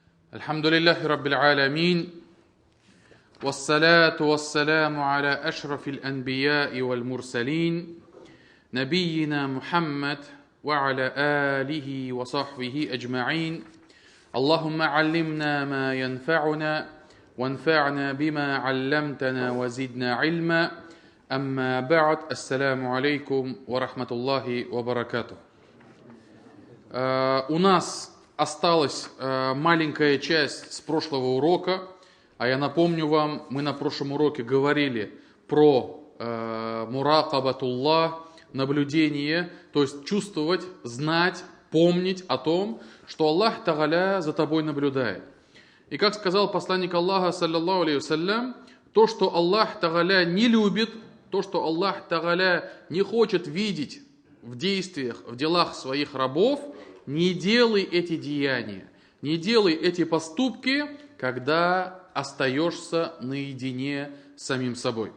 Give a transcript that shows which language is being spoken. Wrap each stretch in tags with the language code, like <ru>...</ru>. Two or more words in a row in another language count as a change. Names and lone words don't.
<ar>الحمد لله رب العالمين والصلاة والسلام على أشرف الأنبياء والمرسلين نبينا محمد وعلى آله وصحبه أجمعين اللهم علمنا ما ينفعنا وانفعنا بما علمتنا وزدنا علما أما بعد السلام عليكم ورحمة الله وبركاته.</ar> <ru>У нас осталась маленькая часть с прошлого урока, а я напомню вам, мы на прошлом уроке говорили про муракабатуллах, наблюдение, то есть чувствовать, знать, помнить о том, что</ru> <ar>الله تعالى</ar> <ru>за тобой наблюдает. И как сказал посланник Аллаха,</ru> <ar>صلى الله عليه وسلم,</ar> <ru>то, что</ru> <ar>الله تعالى</ar> <ru>не любит, то, что</ru> <ar>الله تعالى</ar> <ru>не хочет видеть в действиях, в делах своих рабов, не делай эти деяния, не делай эти поступки, когда остаешься наедине с самим собой.</ru>